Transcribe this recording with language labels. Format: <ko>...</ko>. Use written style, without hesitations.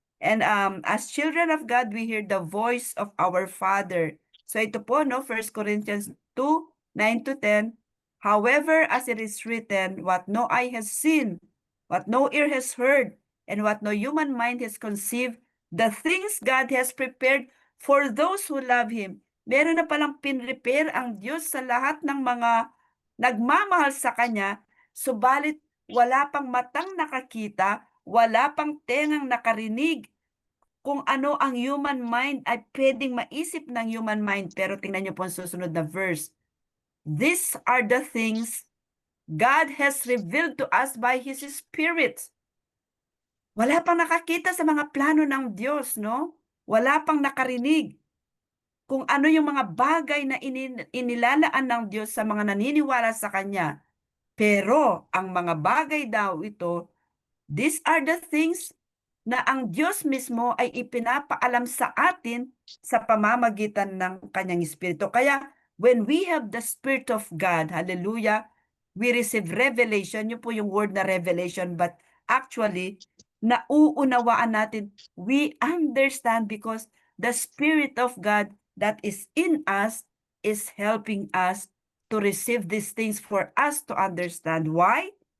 <en>And as children of God, we hear the voice of our Father.</en> <tl>So ito po, 1 Corinthians 2:9-10.</tl> <en>However, as it is written, what no eye has seen, what no ear has heard, and what no human mind has conceived, the things God has prepared for those who love Him.</en> <tl>Meron na palang pinrepare ang Diyos sa lahat ng mga nagmamahal sa Kanya, subalit wala pang matang nakakita, wala pang tengang nakarinig kung ano ang human mind ay pwedeng maisip ng human mind. Pero tingnan niyo po ang susunod na verse.</tl> <en>These are the things God has revealed to us by His Spirit.</en> <tl>Wala pang nakakita sa mga plano ng Diyos, no? Wala pang nakarinig kung ano yung mga bagay na inilalaan ng Diyos sa mga naniniwala sa Kanya. Pero ang mga bagay daw ito,</tl> <en>these are the things</en> <tl>na ang Diyos mismo ay ipinapaalam sa atin sa pamamagitan ng Kanyang Espiritu.</tl> <en>Kaya when we have the Spirit of God, hallelujah, we receive revelation.</en> <tl>Yun po yung</tl> <en>word na revelation, but actually,</en> <tl>nauunawaan natin,</tl> <en>we understand because the Spirit of God that is in us is helping us to receive these things for us to understand. Why?</en>